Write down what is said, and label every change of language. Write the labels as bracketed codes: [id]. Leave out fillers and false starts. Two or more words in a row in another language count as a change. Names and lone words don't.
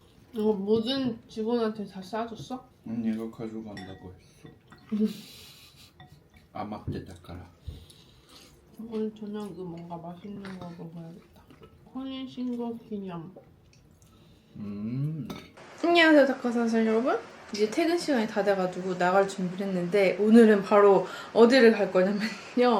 [ko] 이거 모든 직원한테 다 싸줬어? 언니가 가져간다고 했어. [ja] 余ってたから. [ko] 오늘 저녁은 뭔가 맛있는 거 먹어야겠다. 혼인신고 기념. 안녕하세요, 다카사슬 여러분. 이제 퇴근 시간이 다 돼가지고 나갈 준비를 했는데 오늘은 바로 어디를 갈 거냐면요.